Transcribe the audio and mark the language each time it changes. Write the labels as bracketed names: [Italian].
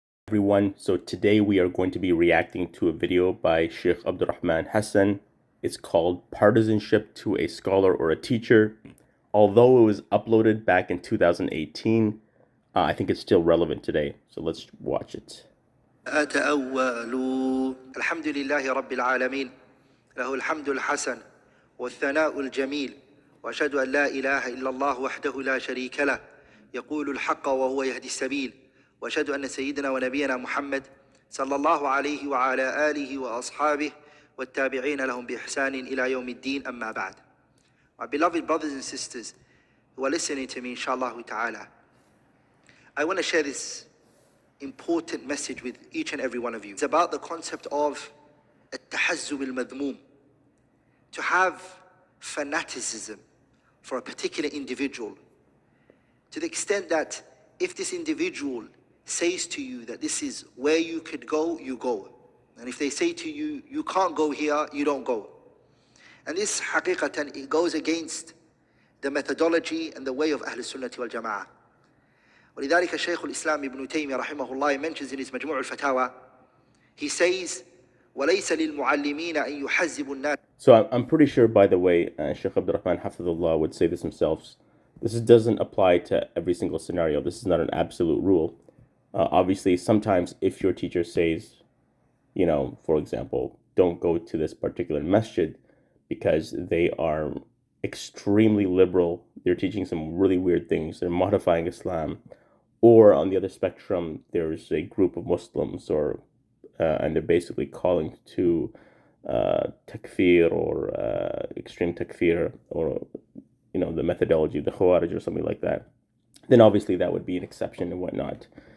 [English] Everyone, so today we are going to be reacting to a video by Sheikh AbdulRahman Hassan. It's called Partisanship to a Scholar or a Teacher. Although it was uploaded back in 2018, I think it's still relevant today. So let's watch it. [Arabic] أتأول الحمد لله رب العالمين له الحمد الحسن والثناء الجميل وأشهد أن لا إله إلا الله وحده لا شريك له يقول الحق وهو يهدي السبيل وأشهد أن سيدنا ونبينا محمد صلى الله عليه وعلى آله وأصحابه والتابعين لهم بإحسان إلى يوم الدين أما بعد. [English] My beloved brothers and sisters who are listening to me, inshallah ta'ala, I want to share this important message with each and every one of you. It's about the concept of [Arabic] التحزب المذموم, [English] to have fanaticism for a particular individual, to the extent that if this individual says to you that this is where you could go, you go. And if they say to you, you can't go here, you don't go. And this haqiqatan, it goes against the methodology and the way of Ahl Sunnah wal Jama'ah. [Arabic] ولذلك الشيخ الإسلام ابن تيمية رحمه الله [English] mentions in his [Arabic] مجموع الفتاوى, [English] he says [Arabic] وليس للمعلمين أن يحزبوا الناس. [English] So I'm pretty sure, by the way, Sheikh Abdurrahman Hafidhullah would say this himself. This doesn't apply to every single scenario. This is not an absolute rule. Obviously, sometimes if your teacher says, you know, for example, don't go to this particular masjid because they are extremely liberal, they're teaching some really weird things, they're modifying Islam, or on the other spectrum, there's a group of Muslims, or and they're basically calling to takfir or extreme takfir, or you know, the methodology of the Khawarij or something like that, then obviously that would be an exception and whatnot.